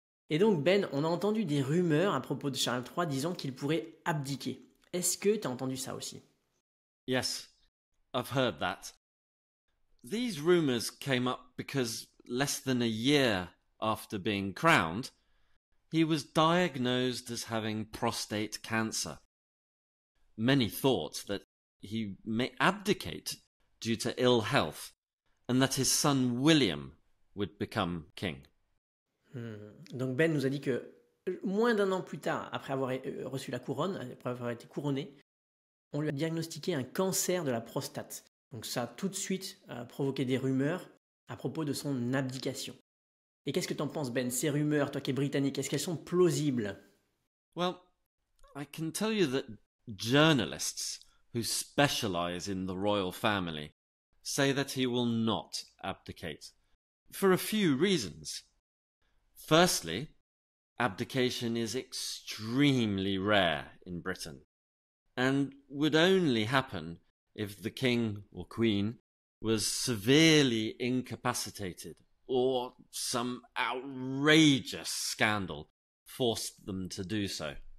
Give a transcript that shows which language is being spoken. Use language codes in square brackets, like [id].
[fr] Et donc Ben, on a entendu des rumeurs à propos de Charles III disant qu'il pourrait abdiquer. Est-ce que tu as entendu ça aussi? [en] Yes, I've heard that. These rumours came up because less than a year after being crowned, he was diagnosed as having prostate cancer. Many thought that he may abdicate due to ill health and that his son William would become king. [fr] Donc Ben nous a dit que moins d'un an plus tard, après avoir reçu la couronne, après avoir été couronné, on lui a diagnostiqué un cancer de la prostate. Donc ça a tout de suite provoqué des rumeurs à propos de son abdication. Et qu'est-ce que t'en penses, Ben? Ces rumeurs, toi qui es britannique, est-ce qu'elles sont plausibles? [en] Well, I can tell you that journalists who specialize in the royal family say that he will not abdicate, for a few reasons. Firstly, abdication is extremely rare in Britain, and would only happen if the king or queen was severely incapacitated or some outrageous scandal forced them to do so.